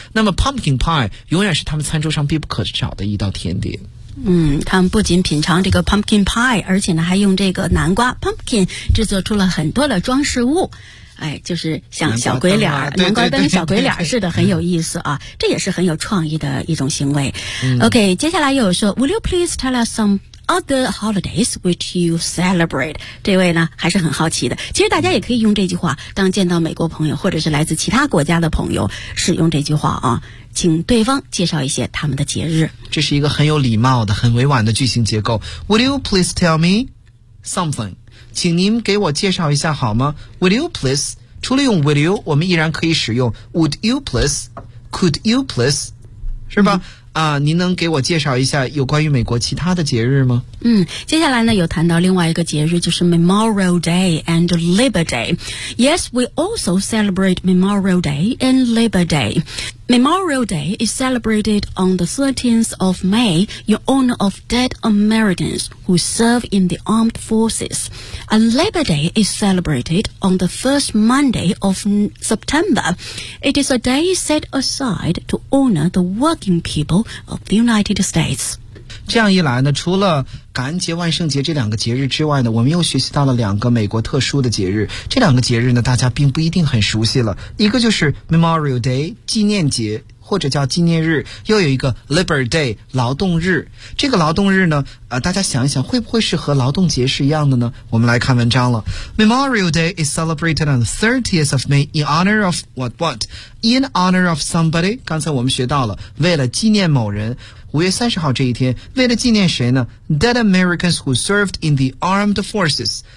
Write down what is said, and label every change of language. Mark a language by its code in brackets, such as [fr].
[zh] 那么 pumpkin pie 永远是他们餐桌上必不可少的一道甜点。他们不仅品尝这个 pumpkin pie, 而且呢还用这个南瓜 pumpkin 制作出了很多的装饰物。哎，就是像小鬼脸，南瓜灯小鬼脸似的，很有意思啊，这也是很有创意的一种行为。 [en] OK, [zh] 接下来又有说 [en] ,Will you please tell us some other holidays which you celebrate? [zh] 这位呢还是很好奇的。其实大家也可以用这句话当见到美国朋友或者是来自其他国家的朋友使用这句话啊。请对方介绍一些他们的节日，这是一个很有礼貌的很委婉的句型结构。 [en] Would you please tell me something? [zh] 请您给我介绍一下好吗？ [en] Would you please, [zh] 除了用 would you, 我们依然可以使用 [en] would you please, could you please, [zh] 是吧？啊，您能给我介绍一下有关于美国其他的节日吗？嗯，接下来呢有谈到另外一个节日，就是 Memorial Day and Labor Day. [en] Yes, we also celebrate Memorial Day and Labor Day. Memorial Day is celebrated on the 13th of May in honor of dead Americans who serve in the armed forces. And Labor Day is celebrated on the first Monday of September. It is a day set aside to honor the working people of the United States. [zh] 这样一来呢，除了感恩节、万圣节这两个节日之外呢，我们又学习到了两个美国特殊的节日。这两个节日呢，大家并不一定很熟悉了。一个就是 Memorial Day 纪念节，或者叫纪念日，又有一个 Labor Day 劳动日。这个劳动日呢，大家想一想，会不会是和劳动节是一样的呢？我们来看文章了。 [en] Memorial Day is celebrated on the 30th of May in honor of what what? In honor of somebody. [zh] 刚才我们学到了，为了纪念某人。5月30号这一天，为了纪念谁呢？ [en] Dead Americans who served in the armed forces.